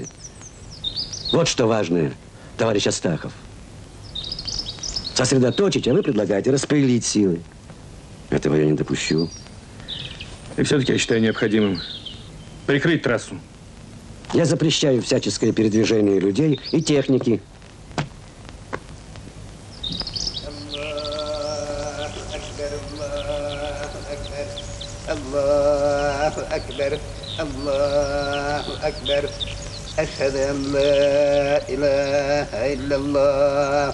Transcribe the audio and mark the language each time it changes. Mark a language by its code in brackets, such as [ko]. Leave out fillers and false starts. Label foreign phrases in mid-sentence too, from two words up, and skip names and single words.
[ru] Вот что важное, товарищ Астахов. Сосредоточить, а вы предлагаете распределить силы. Этого я не допущу. И все-таки я считаю необходимым прикрыть трассу. Я запрещаю всяческое передвижение людей и техники. [ar] الله أكبر، الله أكبر. أشهد أن لا إله إلا الله.